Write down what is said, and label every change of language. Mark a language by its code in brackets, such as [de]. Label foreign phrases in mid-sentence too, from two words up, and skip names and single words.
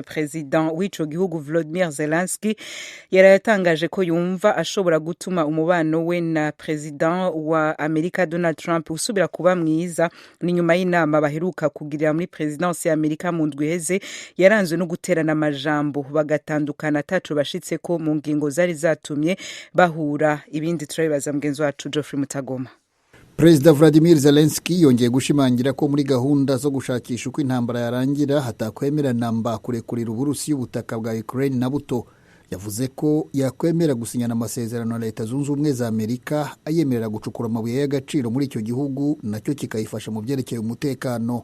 [rn] President w'ico gihugu Volodymyr Zelensky yaratangaje ko yumva ashobora gutuma umubano we na President wa Amerika Donald Trump usubira kuba mwiza ni nyuma y'inama baheruka kugirira muri Presidence ya Amerika mu ndwi heze yaranzwe no guterana amajambo bagatandukana tacu bashitse ko mu ngingo zari zatumye bahura. Ibindi turabibaza mugenzi wacu Geoffrey Mutagoma. President Vladimir Zelensky yongeye gushimangira ko muri gahunda zo gushakisha uko intambara yarangira hatakwemera namba kurekurira Uburusiya ubutaka bwa Ukraine na buto. Yavuze ko yakwemera gusinyana amasezerano na Leta Zunze Ubumwe za Amerika ayemerera gucukura amabuye y'agaciro muri icyo gihugu nacyo kikayifasha mu byerekeye umutekano.